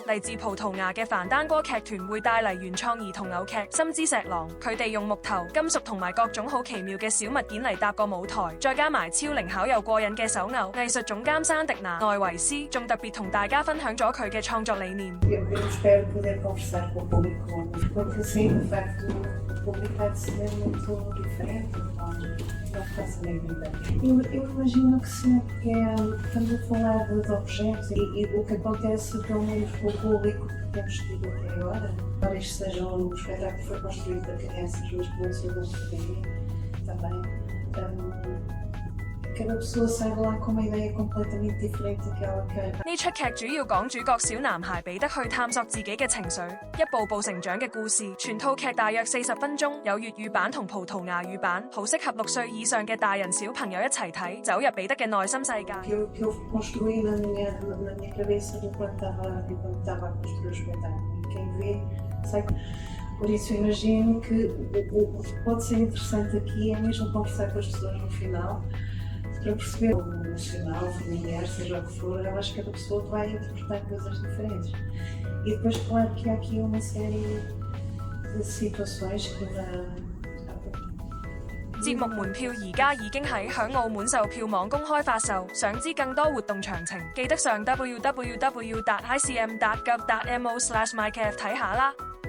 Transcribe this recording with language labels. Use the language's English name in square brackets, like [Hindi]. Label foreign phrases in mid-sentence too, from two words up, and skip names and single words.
[Cantonese] 嚟自葡萄牙嘅凡丹哥劇團會帶嚟原創兒童偶劇《心之石狼》，佢哋用木頭、金屬同埋各種好奇妙嘅小物件嚟搭個舞台，再加埋超靈巧又過癮嘅手偶。藝術總監山迪娜內維斯仲特別同大家分享咗佢嘅創作理念。 [Portuguese] Eu espero poder conversar com o público, porque sim, de facto, o público há de ser muito diferente, não faço nem ideia. Eu imagino que sim, porque estamos a falar de objetos e o que acontece pelo menos com o público que temos tido até agora. Embora isto seja um espetáculo que foi construído para crianças, mas que lançou da família também. Cada pessoa sai de lá com uma ideia completamente diferente daquela que é。 [Cantonese] 呢出劇主要講主角小男孩彼得去探索自己嘅情緒，一步步成長嘅故事。全套劇大約40分鐘，有粵語版同葡萄牙語版，好適合6歲以上嘅大人小朋友一齊睇，走入彼得嘅內心世界。 [Portuguese] Que eu construí na minha cabeça enquanto estava a construir o espetáculo. E quem vê sai. Por isso eu imagino que o que pode ser interessante aqui é mesmo conversar com as pessoas no final, para perceber o emocional, o familiar, seja o que for. Eu acho que cada pessoa vai interpretar coisas diferentes. E depois, claro que há aqui uma série de situações que na [Cantonese] 節目門票而家已經喺澳門售票網公開發售，想知更多活動詳情，記得上 www.icm.gov.mo/mycaf 睇下啦。